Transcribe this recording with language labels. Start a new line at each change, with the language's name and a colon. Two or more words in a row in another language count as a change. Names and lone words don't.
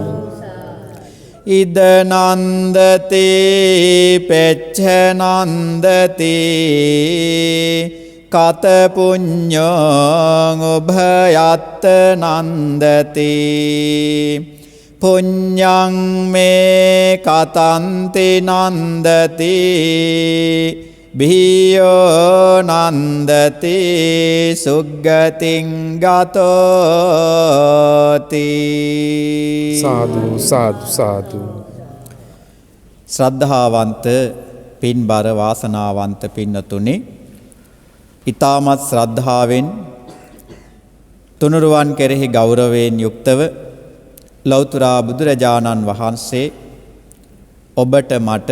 Pali: ඉද නන්දති පෙච්ඡ නන්දති කත පුඤ්ඤං උභයත් නන්දති පුඤ්ඤං මේ කතන්ති නන්දති භීයෝ නන්දති සුග්ගතින් ගතෝති සාදු සාදු සාදු
Sinhala: ශ්‍රද්ධාවන්ත පින්බර වාසනාවන්ත පින්නතුනි ඊ타මත් ශ්‍රද්ධාවෙන් තුනුරුවන් කෙරෙහි ගෞරවයෙන් යුක්තව ලෞතර බුදුරජාණන් වහන්සේ ඔබට මට